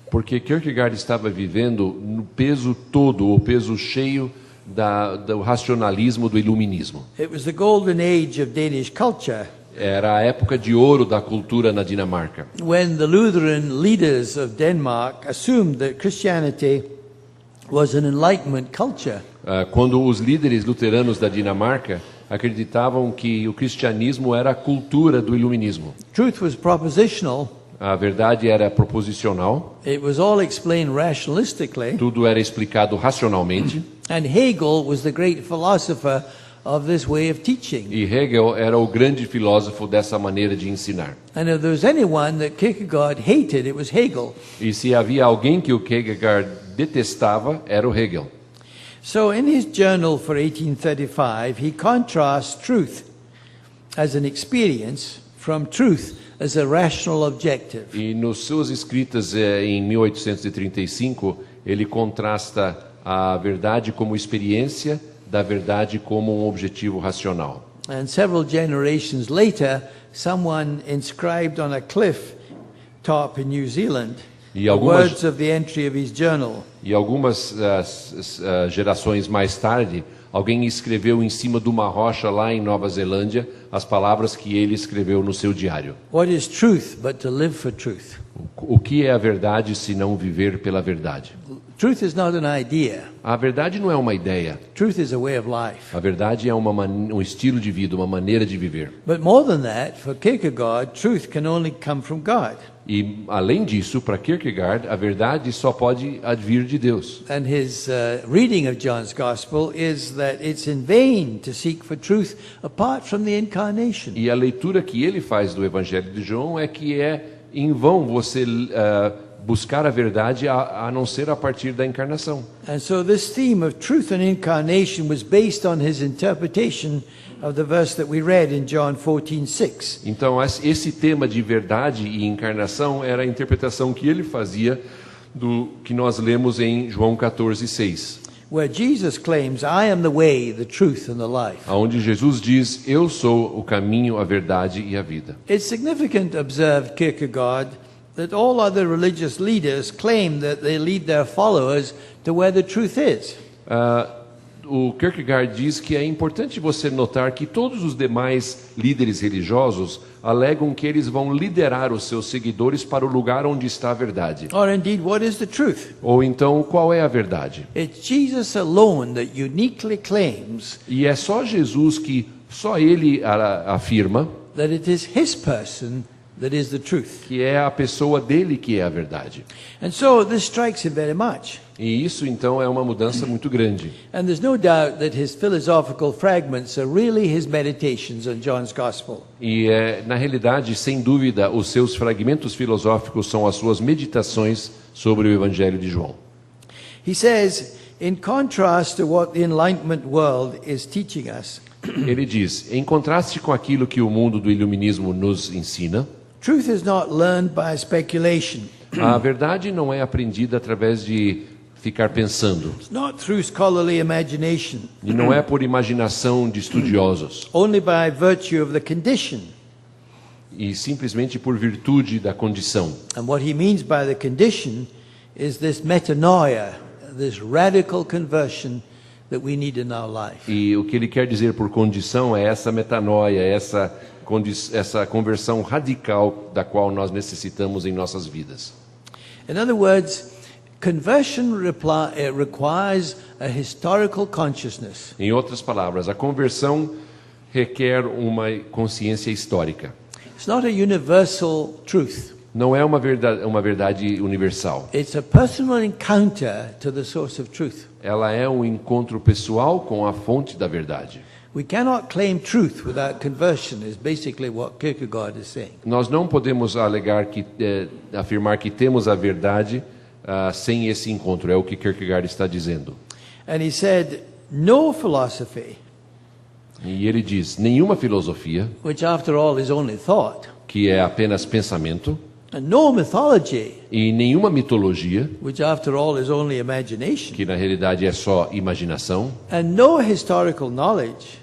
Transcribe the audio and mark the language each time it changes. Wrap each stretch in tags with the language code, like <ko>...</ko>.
<pt>Porque Kierkegaard estava vivendo no peso todo, o peso cheio do racionalismo do iluminismo.</pt> <en>It was the golden age of Danish culture,</en> <pt>Era a época de ouro da cultura na Dinamarca,</pt> <en>when the Lutheran leaders of Denmark assumed that Christianity was an Enlightenment culture.</en> <pt>quando os líderes luteranos da Dinamarca acreditavam que o cristianismo era a cultura do iluminismo.</pt> <en>Truth was propositional.</en> <pt>A verdade era proposicional,</pt> <en>It was all explained rationalistically.</en> <pt>tudo era explicado racionalmente,</pt> <en>And Hegel was the great philosopher of this way of teaching.</en> <pt>e Hegel era o grande filósofo dessa maneira de ensinar.</pt> <en>And if there was anyone that Kierkegaard hated, it was Hegel.</en> <pt>E se havia alguém que o Kierkegaard detestava, era o Hegel.</pt> <en>So in his journal for 1835, he contrasts truth as an experience from truth as a rational objective.</en> <pt>E nos suas escritas em 1835, ele contrasta a verdade como experiência da verdade como um objetivo racional.</pt> <en>And several generations later, someone inscribed on a cliff top in New Zealand</en> <pt>E</pt> <en>the</en> <pt>algumas-</pt> <en>words of the entry of his journal.</en> <pt>E algumas gerações mais tarde, alguém escreveu em cima de uma rocha lá em Nova Zelândia as palavras que ele escreveu no seu diário.</pt> <en>What is truth but to live for truth?</en> <pt>O que é a verdade se não viver pela verdade?</pt> <en>Truth is not an idea.</en> <pt>A verdade não é uma ideia.</pt> <en>Truth is a way of life.</en> <pt>A verdade é um estilo de vida, uma maneira de viver.</pt> <en>But more than that, for Kierkegaard, truth can only come from God.</en> <pt>E, além disso, para Kierkegaard, a verdade só pode advir de Deus.</pt> <en>And his reading of John's Gospel is that it's in vain to seek for truth apart from the incarnation.</en> <pt>E a leitura que ele faz do Evangelho de João é que é em vão você buscar a verdade a não ser a partir da encarnação.</pt> <en>And so this theme of truth and incarnation was based on his interpretation of the verse that we read in John 14:6.</en> <pt>Então, esse tema de verdade e encarnação era a interpretação que ele fazia do que nós lemos em João 14:6.</pt> <en>Where Jesus claims, I am the way, the truth and the life.</en> <pt>Onde Jesus diz, eu sou o caminho, a verdade e a vida.</pt> <en>It's significant, observed Kierkegaard, that all other religious leaders claim that they lead their followers to where the truth is.</en> <pt>O Kierkegaard diz que é importante você notar que todos os demais líderes religiosos alegam que eles vão liderar os seus seguidores para o lugar onde está a verdade.</pt> <en>Or indeed, what is the truth?</en> <pt>Ou então, qual é a verdade?</pt> <en>It's Jesus alone that uniquely claims</en> <pt>E é só Jesus que, só ele afirma</pt> <en>that it is his person that is the truth.</en> <pt>que é a pessoa dele que é a verdade.</pt> <en>And so this strikes him very much.</en> <pt>E isso então é uma mudança muito grande.</pt> <en>And there's no doubt that his philosophical fragments are really his meditations on John's Gospel.</en> <pt>E na realidade, sem dúvida, os seus fragmentos filosóficos são as suas meditações sobre o Evangelho de João.</pt> <en>He says, in contrast to what the Enlightenment world is teaching us,</en> <pt>Ele diz, em contraste com aquilo que o mundo do iluminismo nos ensina,</pt> <en>truth is not learned by speculation.</en> <pt>a verdade não é aprendida através de ficar pensando,</pt> <en>It's not through scholarly imagination,</en> <pt>e não é por imaginação de estudiosos,</pt> <en>only by virtue of the condition.</en> <pt>e simplesmente por virtude da condição.</pt> <en>And what he means by the condition is this metanoia, this radical conversion that we need in our life.</en> <pt>E o que ele quer dizer por condição é essa metanoia, essa conversão radical da qual nós necessitamos em nossas vidas.</pt> <en>In other words, conversion requires a historical consciousness.</en> <pt>Em outras palavras, a conversão requer uma consciência histórica.</pt> <en>It's not a universal truth.</en> <pt>Não é uma verdade universal.</pt> <en>It's a personal encounter to the source of truth.</en> <pt>Ela é um encontro pessoal com a fonte da verdade.</pt> <en>We cannot claim truth without conversion is basically what Kierkegaard is saying.</en> <pt>Nós não podemos afirmar que temos a verdade sem esse encontro. É o que Kierkegaard está dizendo.</pt> <en>And he said, no philosophy,</en> <pt>E ele diz, nenhuma filosofia,</pt> <en>which after all is only thought,</en> <pt>que é apenas pensamento,</pt> <en>and no mythology,</en> <pt>e nenhuma mitologia,</pt> <en>which after all is only imagination,</en> <pt>que na realidade é só imaginação,</pt> <en>and no historical knowledge,</en>